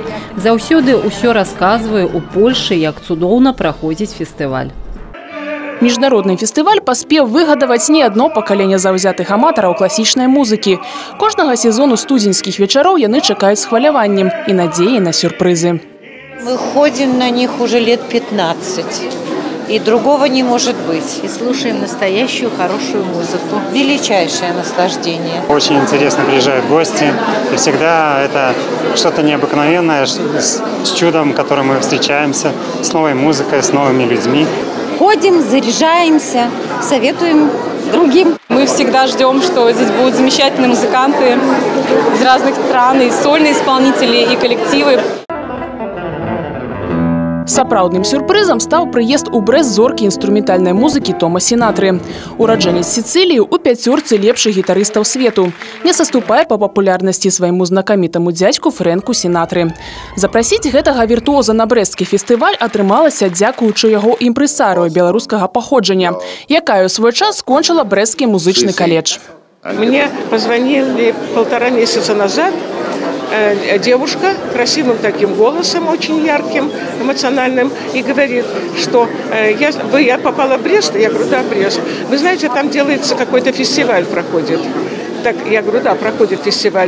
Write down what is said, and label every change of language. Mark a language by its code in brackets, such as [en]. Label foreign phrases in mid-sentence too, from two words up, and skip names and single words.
[be] Заўсёды ўсё расказваю у Польшы, як цудоўна праходзіць фестываль. Міжнародны фестываль паспеў выгадаваць не адно пакаленне заўзятых аматараў класічнай музыкі. Кожнага сезону студзеньскіх вечароў яны чакаюць з хваляваннем і надзеяй на сюрпрызы. [ru] Мы ходим на них уже лет 15. И другого не может быть. И слушаем настоящую хорошую музыку. Величайшее наслаждение. Очень интересно приезжают гости. И всегда это что-то необыкновенное, с чудом, которым мы встречаемся, с новой музыкой, с новыми людьми. Ходим, заряжаемся, советуем другим. Мы всегда ждем, что здесь будут замечательные музыканты из разных стран, и сольные исполнители, и коллективы. [be] Сапраўдным сюрпрызам стаў прыезд у Брэст зоркі інструментальнай музыкі Тома Сінатры. Ураджэнец Сіцыліі ў пяцёрцы лепшых гітарыстаў свету. Не саступае па папулярнасці свайму знакамітаму дзядзьку Фрэнку Сінатры. Запрасіць гэтага віртуоза на брэсцкі фестываль атрымалася дзякуючы яго імпрэсарыю беларускага паходжання, якая ў свой час скончыла Брэсцкі музычны каледж. [ru] Мне позвонили 1,5 месяца назад девушка красивым таким голосом, очень ярким, эмоциональным, и говорит, что я попала в Брест. Я говорю, да, Брест. Вы знаете, там делается какой-то фестиваль, проходит. Так, я говорю, да, проходит фестиваль.